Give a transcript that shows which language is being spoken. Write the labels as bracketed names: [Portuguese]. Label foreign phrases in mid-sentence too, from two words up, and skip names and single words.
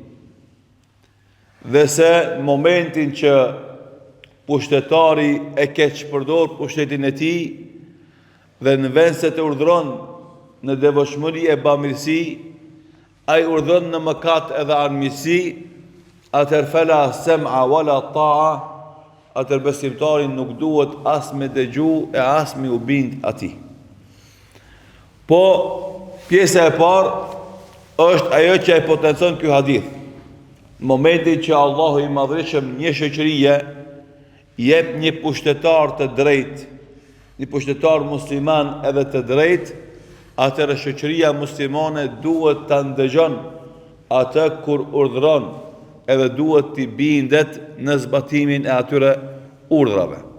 [Albanian] Dhe se momentin që pushtetari e keq përdor pushtetin e tij dhe në vend se të urdhron në devotshmëri e bamirësi, ai urdhron në mëkat edhe armiqësi, atëherë [Arabic] فلا سمع ولا طاعة, [Albanian] atëherë besimtari nuk duhet as me dëgju e as me u bind atij. Po pjesa e parë është ajo që e potencon ky hadith. Në momentin që Allahu i madhreshëm një shoqërie jep një pushtetar të drejtë, një pushtetar musliman edhe të drejtë, atëherë shoqëria muslimane duhet ta ndëgjon atë kur urdhron, edhe duhet t'i bindet në zbatimin e atyre urdhrave.